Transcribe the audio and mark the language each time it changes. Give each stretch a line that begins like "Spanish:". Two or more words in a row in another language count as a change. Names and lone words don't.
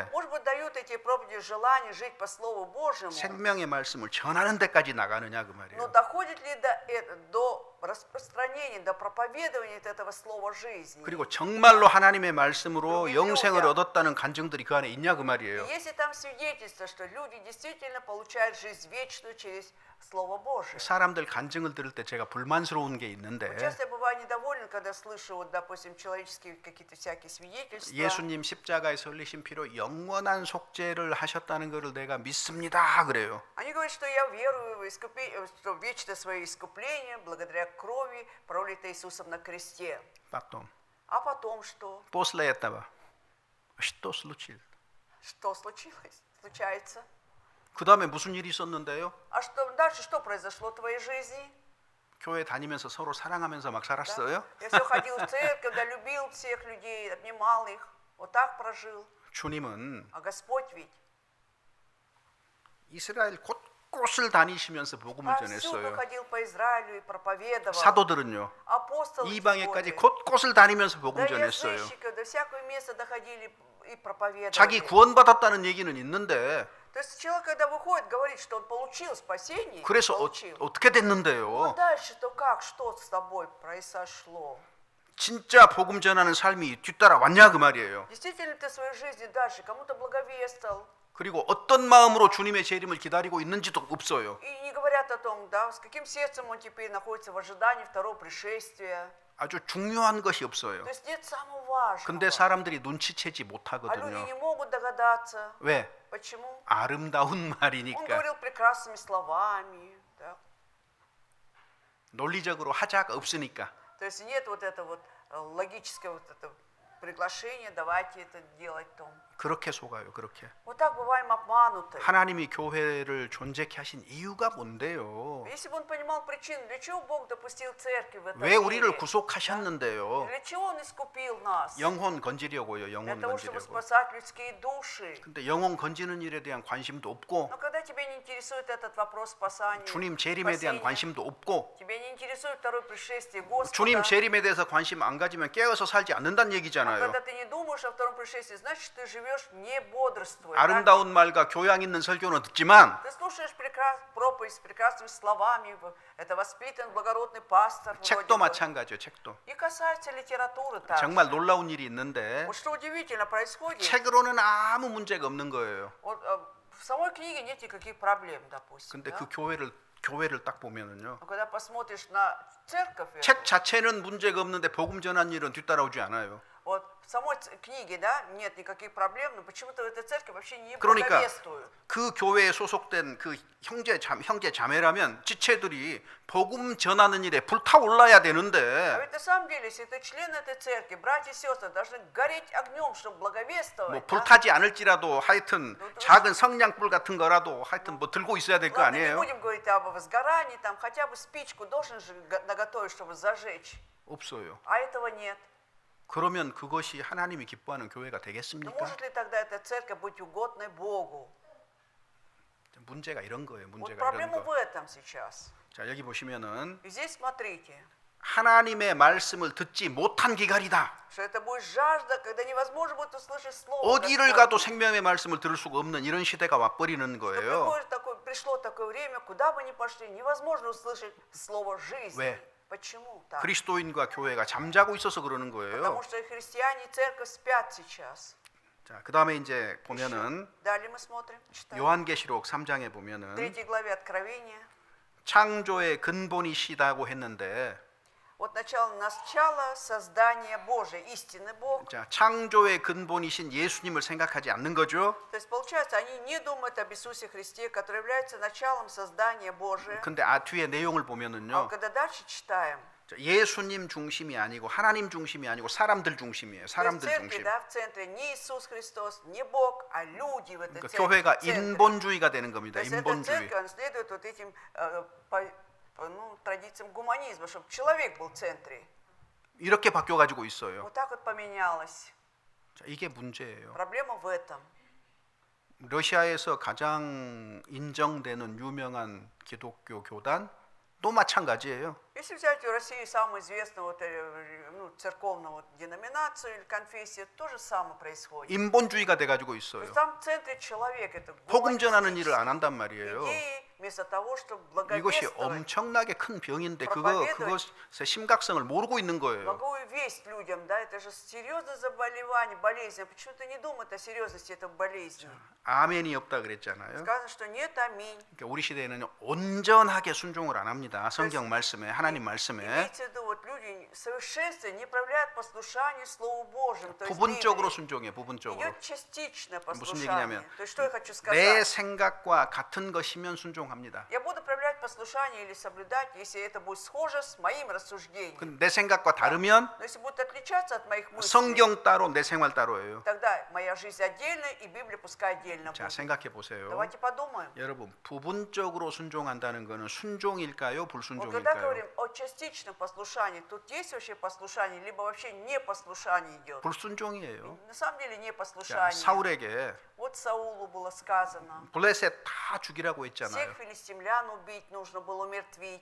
Russian: Может быть, дают эти проповеди желание жить по Слову Божьему,
Korean: 생명의 말씀을 전하는 데까지 나가느냐 그
Russian: но
Korean: 말이에요.
Russian: доходит ли до распространения, до проповедования этого Слова жизни?
Korean: 그리고 정말로 하나님의 말씀으로 그리고 영생을 믿음이야. 얻었다는 간증들이 그 안에 있냐 그
Russian: И
Korean: 말이에요.
Russian: если там свидетельство, что люди действительно получают жизнь вечную через Слово Божие.
Korean: 사람들 간증을 들을 때 제가 불만스러운 게 있는데
Russian: Часто я бываю недоволен, когда слышу, вот, допустим, человеческие какие-то всякие свидетельства.
Korean: 예수님 십자가에서 흘리신 피로 영원한 속죄를 하셨다는 것을 내가 믿습니다 그래요.
Russian: Они говорят, что я верую в что вечно свое искупление благодаря крови, пролитой Иисусом на кресте. Потом А потом что? после этого что случилось? Что случилось? Случается. 그 다음에 무슨 일이 있었는데요? А что дальше? Что произошло в твоей жизни?
Korean: 교회 다니면서 서로 사랑하면서 막
Russian: Да?
Korean: 살았어요?
Russian: Я все ходил в церковь, да, любил всех людей, обнимал их. Вот так прожил.
Korean: 주님은
Russian: А Господь ведь
Korean: 이스라엘 곳곳을 다니시면서 복음을
Russian: повсюду
Korean: 전했어요.
Russian: ходил по Израилю и проповедовал.
Korean: 사도들은요
Russian: Апостолы
Korean: 이방에까지
Russian: Божии.
Korean: 곳곳을 다니면서 복음
Russian: Да
Korean: 전했어요.
Russian: язычников, до всякое место доходили и проповедовали.
Korean: 자기 구원받았다는 얘기는 있는데
Russian: То есть человек, когда выходит, говорит, что он получил спасение,
Korean: 그래서
Russian: получил.
Korean: 어떻게
Russian: Ну
Korean: 됐는데요?
Russian: дальше-то как, что с тобой произошло?
Korean: 진짜 복음 전하는 삶이 뒤따라 왔냐 그 말이에요.
Russian: Действительно ты в своей жизни дальше кому-то благовествовал?
Korean: 그리고 어떤 마음으로 주님의 재림을 기다리고 있는지도 없어요.
Russian: И не говорят о том, да, с каким сердцем он теперь находится в ожидании второго пришествия.
Korean: 아주 중요한 것이 없어요.
Russian: То есть нет самого важного.
Korean: 근데 사람들이 눈치채지
Russian: А люди
Korean: 못하거든요.
Russian: не могут догадаться.
Korean: 왜?
Russian: Почему?
Korean: 아름다운
Russian: Он
Korean: 말이니까.
Russian: говорил прекрасными словами. Да.
Korean: 논리적으로 하자가 없으니까.
Russian: То есть нет вот этого вот логического вот этого приглашения, давайте это делать том.
Korean: 그렇게 속아요. 그렇게.
Russian: Вот так бываем обмануты.
Korean: 하나님이 교회를 존재케 하신 이유가 뭔데요?
Russian: Если бы он понимал причину, для чего Бог допустил церковь в этом
Korean: 왜 우리를
Russian: мире,
Korean: 구속하셨는데요?
Russian: для чего Он искупил нас?
Korean: 영혼 건지려고요.
Russian: Для
Korean: 영혼
Russian: того, чтобы
Korean: 건지려고.
Russian: спасать людские души.
Korean: 근데 영혼 건지는 일에 대한 관심도 없고
Russian: Но когда тебя не интересует этот вопрос спасания,
Korean: 주님 재림에 대한
Russian: спасения,
Korean: 관심도 없고
Russian: тебя не интересует второе пришествие Господа,
Korean: 주님 재림에 대해서 관심 안 가지면 깨어서 살지 않는다는
Russian: а
Korean: 얘기잖아요.
Russian: когда ты не думаешь о втором пришествии, значит, ты живешь не бодрствуя.
Korean: 아름다운 말과 교양 있는 설교는 듣지만
Russian: Ты слушаешь проповедь с прекрасными словами, это воспитан благородный пастор. вроде
Korean: 책도
Russian: бы.
Korean: 마찬가지요. 책도.
Russian: И касается литературы также.
Korean: 정말 놀라운 일이 있는데
Russian: Вот что удивительно происходит.
Korean: 책으로는 아무 문제가 없는 거예요.
Russian: Вот, в самой книге нет никаких проблем, допустим.
Korean: 근데
Russian: да?
Korean: 그 교회를 딱 보면은요.
Russian: Но когда посмотришь на церковь,
Korean: 책
Russian: эту,
Korean: 자체는 문제가 없는데 복음 전한 일은 뒤따라오지 않아요.
Russian: вот в самой книге, да, нет никаких проблем, но почему-то в этой церкви вообще не
Korean: 그러니까
Russian: благовествуют.
Korean: 그 교회에 소속된 그 형제 자매라면 지체들이 복음 전하는 일에 불타올라야
Russian: А
Korean: 되는데
Russian: ведь на самом деле, если ты член этой церкви, братья и сестры должны гореть огнем, чтобы благовествовать.
Korean: 뭐
Russian: да?
Korean: 불타지 않을지라도 하여튼 작은 성냥불 같은 거라도 하여튼 뭐 들고 있어야 될 거
Russian: Ладно, не
Korean: 아니에요?
Russian: будем говорить об возгорании, там хотя бы спичку должен же наготовить, чтобы зажечь.
Korean: 없어요.
Russian: А этого нет.
Korean: 그러면 그것이 하나님이 기뻐하는 교회가
Russian: Но
Korean: 되겠습니까?
Russian: может ли тогда эта церковь быть угодной Богу?
Korean: 문제가 이런 거예요.
Russian: Вот
Korean: 문제가 이런
Russian: проблема в
Korean: 거.
Russian: этом сейчас.
Korean: 자, 여기 보시면은
Russian: И здесь смотрите,
Korean: 하나님의 말씀을 듣지 못한 기갈이다.
Russian: что это будет жажда, когда невозможно будет услышать слово.
Korean: 어디를
Russian: Господне.
Korean: 가도 생명의 말씀을 들을 수가 없는 이런 시대가 와버리는
Russian: Что
Korean: 거예요.
Russian: пришло такое время, куда бы ни пошли, невозможно услышать слово жизни.
Korean: 왜?
Russian: Почему так?
Korean: 그리스도인과 교회가 잠자고 있어서 그러는 거예요.
Russian: Потому что христиане и церковь спят сейчас.
Korean: 자, 그다음에 이제 보면은
Russian: Далее мы смотрим, читаем.
Korean: 요한계시록 3장에 보면은
Russian: 3 главе Откровения.
Korean: 창조의 근본이시다고 했는데
Russian: Вот начало создания Божия, истинный Бог.
Korean: 자, 창조의 근본이신 예수님을 생각하지 않는 거죠.
Russian: То есть, получается, они не думают об Иисусе Христе, который является началом создания Божия.
Korean: 근데 뒤에 내용을
Russian: А
Korean: 보면은요.
Russian: когда дальше читаем,
Korean: 자, 예수님 중심이 아니고 하나님 중심이 아니고 사람들 중심이에요.
Russian: то есть в
Korean: 사람들
Russian: церкви,
Korean: 중심.
Russian: да, в центре не Иисус Христос, не Бог, а люди в этой
Korean: 그러니까
Russian: церкви.
Korean: 교회가
Russian: в центре.
Korean: 인본주의가 되는
Russian: То
Korean: 겁니다.
Russian: есть эта
Korean: 인본주의.
Russian: церковь, она следует вот этим традициям гуманизма, чтобы человек был в центре.
Korean: 이렇게 바뀌어 가지고 있어요.
Russian: Вот так вот поменялось.
Korean: 자, 이게 문제예요.
Russian: Проблема в этом.
Korean: 러시아에서 가장 인정되는 유명한 기독교 교단 또 마찬가지예요.
Russian: Если взять в России самую известную вот, церковную вот, деноминацию или конфессию, то же самое происходит.
Korean: 인본주의가 돼 가지고
Russian: То
Korean: 있어요.
Russian: есть там в центре человек, это
Korean: 복음 전하는 일을 안
Russian: гуманистические
Korean: 한단 말이에요.
Russian: идеи, вместо того, чтобы
Korean: 이것이
Russian: благовествовать
Korean: 엄청나게 큰 병인데 그것의 심각성을 모르고 있는 거예요.
Russian: благую весть людям, да, это же серьезное заболевание, болезнь. А почему-то не думают о серьезности этой болезни.
Korean: 아멘이 없다 그랬잖아요.
Russian: Сказано, что нет аминь.
Korean: 그러니까 우리 시대에는 온전하게 순종을 안 합니다. 성경 말씀에, 하나님 말씀에.
Russian: Имейте в виду, вот люди в совершенстве не проявляют послушание Слову Божьему. То есть
Korean: 부분적으로
Russian: Библии.
Korean: 순종해, 부분적으로.
Russian: Идет частичное
Korean: 무슨
Russian: послушание.
Korean: 얘기냐면
Russian: То есть что я хочу
Korean: 내
Russian: сказать?
Korean: 생각과 같은 것이면 순종합니다.
Russian: Я буду проявлять послушание или соблюдать, если это будет схоже с моим рассуждением.
Korean: 근데 내 생각과 다르면
Russian: Но если будет отличаться от моих мыслей,
Korean: 성경 따로 내 생활 따로예요.
Russian: тогда моя жизнь отдельная и Библия пускай отдельно
Korean: 자,
Russian: будет.
Korean: 생각해 보세요.
Russian: Давайте подумаем.
Korean: 여러분, 부분적으로 순종한다는 것은 순종일까요,
Russian: Вот когда
Korean: 불순종일까요?
Russian: говорим о частичном послушании, тут есть вообще послушание, либо вообще непослушание идет.
Korean: 불순종이에요.
Russian: На самом деле
Korean: 자,
Russian: непослушание.
Korean: 사울에게
Russian: Вот Саулу было сказано.
Korean: 블레셋 다 죽이라고 했잖아요.
Russian: Всех филистимлян убить, нужно было умертвить.